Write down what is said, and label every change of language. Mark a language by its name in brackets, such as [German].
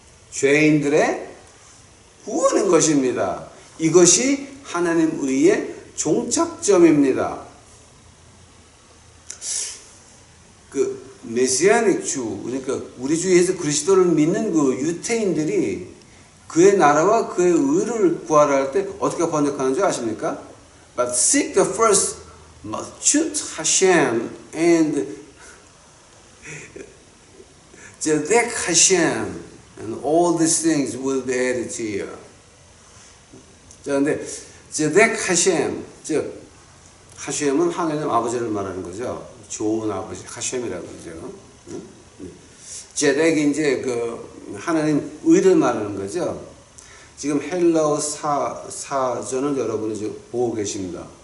[Korean] 죄인들의 구원인 것입니다. 이것이 하나님 의의 종착점입니다. 메시아닉 주, 그러니까 우리 주 예수 그리스도를 믿는 그 유태인들이 그의 나라와 그의 의를 구하라 할 때 어떻게 번역하는 줄 아십니까? [English] But seek the first Malchut Hashem and Zedek Hashem and all these things will be added to you. [Korean] 자, 근데 Zedek Hashem, 즉 하셴은 하나님 아버지를 말하는 거죠. 좋은 아버지, 하셴이라고 그러죠. 제덱이 이제 그 하나님 의를 말하는 거죠. 지금 헬라어 사전을 여러분이 지금 보고 계십니다.